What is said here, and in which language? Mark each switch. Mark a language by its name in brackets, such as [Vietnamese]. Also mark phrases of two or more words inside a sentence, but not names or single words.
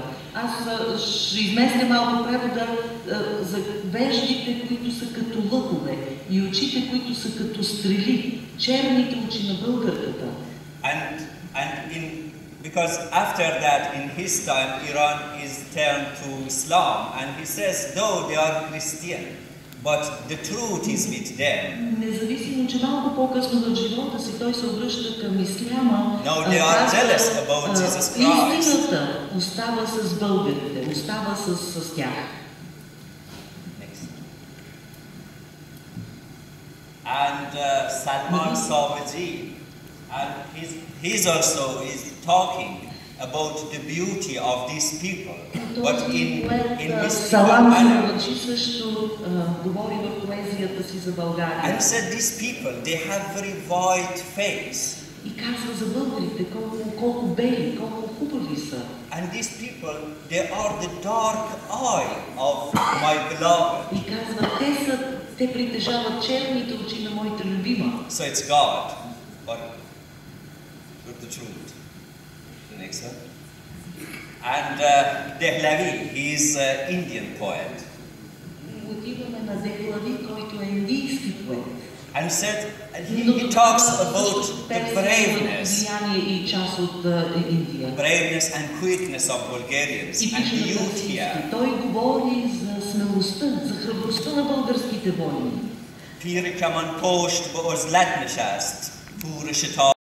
[Bulgarian] Аз ще изместя малко превода за веждите, които са като лъкове и очите, които са като стрели, черните очи на българката. [English] Because after that, in his time, Iran is turned to Islam, and he says, though they are Christian, but the truth is with them. [Bulgarian] Независимо, че малко по-късно в живота си той се обръща към исляма, [English] Now they are jealous about Jesus Christ. [Bulgarian] Истината остава с българите, остава с тях. [English] And Salman Savaji, and he's also is talking about the beauty of these people, but in his Салам manner. [Bulgarian] Саваджи също говори в поезията си за България. [English] And said these people, they have very white face. [Bulgarian] И казва за българите колко бели, колко хубави са. [English] And these people, they are the dark eye of my beloved. [Bulgarian] И казва, те притежават черните очи на моята любима. [English] So it's God, but the truth. The next one. And Dehlavi, he is an Indian poet. [Bulgarian] Отиваме на Дехлави, който е индийски поет. [English] And said, he talks about the braveness and quickness of Bulgarians and the youth here. [Bulgarian] Той говори за смелостта, за храбростта на българските войни. Piri kaman post bo ozlat nishast, pura shita